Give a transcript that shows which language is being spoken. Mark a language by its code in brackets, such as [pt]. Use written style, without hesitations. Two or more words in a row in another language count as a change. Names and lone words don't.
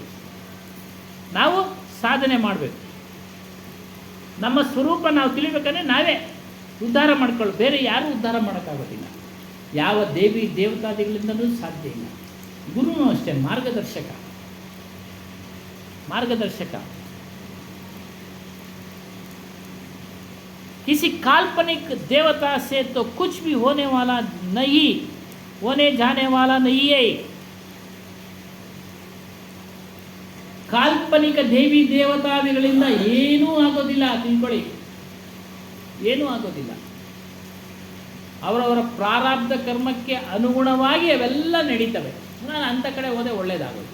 [kn] ನಾವು ಸಾಧನೆ ಮಾಡಬೇಕು. ನಮ್ಮ ಸ್ವರೂಪ ನಾವು ತಿಳಿಬೇಕಂದ್ರೆ ನಾವೇ ಉದ್ಧಾರ ಮಾಡ್ಕೊಳ್ಳಿ. ಬೇರೆ ಯಾರೂ ಉದ್ಧಾರ ಮಾಡೋಕ್ಕಾಗೋದಿಲ್ಲ. ಯಾವ ದೇವಿ ದೇವತಾದಿಗಳಿಂದಲೂ ಸಾಧ್ಯ ಇಲ್ಲ. ಗುರುನೂ ಅಷ್ಟೇ, ಮಾರ್ಗದರ್ಶಕ. ಮಾರ್ಗದರ್ಶಕ. [hi] किसी काल्पनिक देवता से तो कुछ भी होने वाला नहीं, होने जाने वाला नहीं है. [kn] ಕಾಲ್ಪನಿಕ ದೇವಿ ದೇವತಾದಿಗಳಿಂದ ಏನೂ ಆಗೋದಿಲ್ಲ, ತಿಳ್ಕೊಳ್ಳಿ. ಏನೂ ಆಗೋದಿಲ್ಲ. ಅವರವರ ಪ್ರಾರಬ್ಧ ಕರ್ಮಕ್ಕೆ ಅನುಗುಣವಾಗಿ ಅವೆಲ್ಲ ನಡೀತವೆ. ನಾನು ಅಂಥ ಕಡೆ ಹೋದೆ ಒಳ್ಳೇದಾಗೋದು.